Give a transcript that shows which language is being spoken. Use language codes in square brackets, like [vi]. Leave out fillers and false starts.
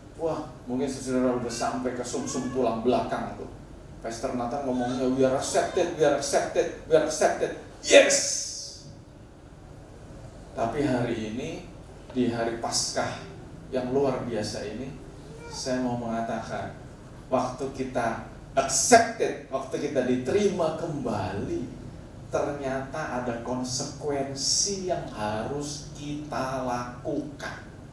[id] Wah, mungkin saudara udah sampai ke sumsum tulang belakang tuh. [en] Pastor Nathan [id] ngomongnya [en] we are accepted, we are accepted, we are accepted. Yes. [id] Tapi hari ini, di hari Paskah yang luar biasa ini, saya mau mengatakan, waktu kita accepted, waktu kita diterima kembali, ternyata ada konsekuensi yang harus kita lakukan.